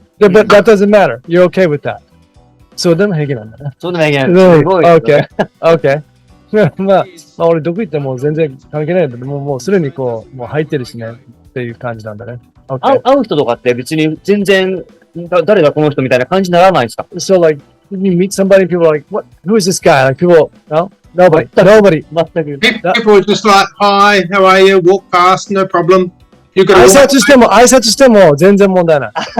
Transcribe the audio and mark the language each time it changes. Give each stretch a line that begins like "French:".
English: But that doesn't matter. You're okay with that.
Japanese: そうでも平気なんだね。そうでも平気なんだ。すごい。
English: Okay.
Japanese: まあ、俺どこ行っても全然関係ないんだけど、もうすでにこう、もう入ってるしね、っていう感じなんだね。会う人とかって別に全然、誰がこの人みたいな感じにならないんですか？
English: So like, you meet somebody, people are like, what? Who is this guy? Like people, no? Nobody.
Japanese: 全く。
English: People are just like, hi, how are you? Walk past, no problem.
Japanese: 挨拶しても全然問題ない。